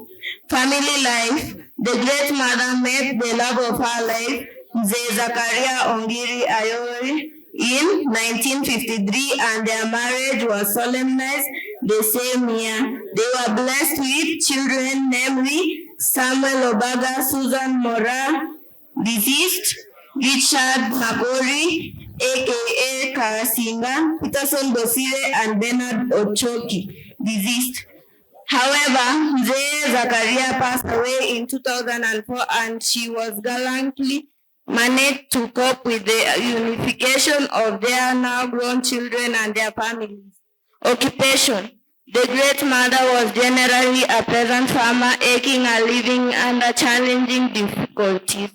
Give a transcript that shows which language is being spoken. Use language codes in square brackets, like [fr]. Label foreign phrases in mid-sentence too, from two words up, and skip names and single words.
[en] Family life. The great mother met the love of her life, Mzee Zakaria Ongiri Ayori, in 1953, and their marriage was solemnized the same year. They were blessed with children, namely Samuel Obaga, Susan Mora, deceased, Richard Magori, aka Karasinga, Peterson Bosire, and Bernard Ochoki, deceased. However, Mzee Zakaria passed away in 2004 and she was gallantly managed to cope with the unification of their now grown children and their families. Occupation. The great mother was generally a peasant farmer making a living under challenging difficulties.